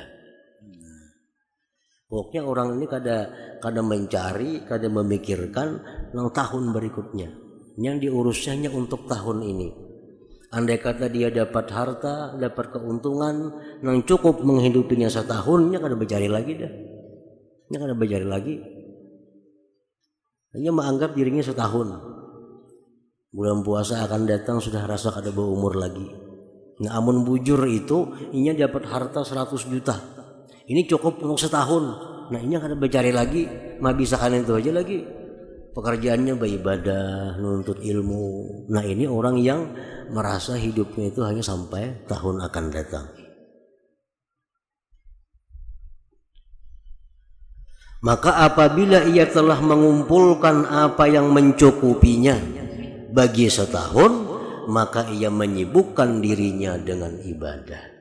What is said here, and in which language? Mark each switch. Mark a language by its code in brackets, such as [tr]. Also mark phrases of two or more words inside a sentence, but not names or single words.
[id] Pokoknya orang ini kada mencari, kada memikirkan tentang tahun berikutnya. Yang diurusnya hanya untuk tahun ini. Andai kata dia dapat harta, dapat keuntungan yang cukup menghidupinya setahunnya, [bjn] kada mencari lagi dah. Nya kada mencari lagi. [id] Hanya menganggap dirinya setahun. Bulan puasa akan datang sudah rasa kada berumur lagi. [bjn] Nah, amun bujur itu inya dapat harta 100 juta. [id] Ini cukup untuk setahun. [bjn] Nah, inya kada mencari lagi, mah bisa kan itu aja lagi. [id] Pekerjaannya beribadah, nuntut ilmu. Nah, ini orang yang merasa hidupnya itu hanya sampai tahun akan datang. Maka apabila ia telah mengumpulkan apa yang mencukupinya bagi setahun, maka ia menyibukkan dirinya dengan ibadah.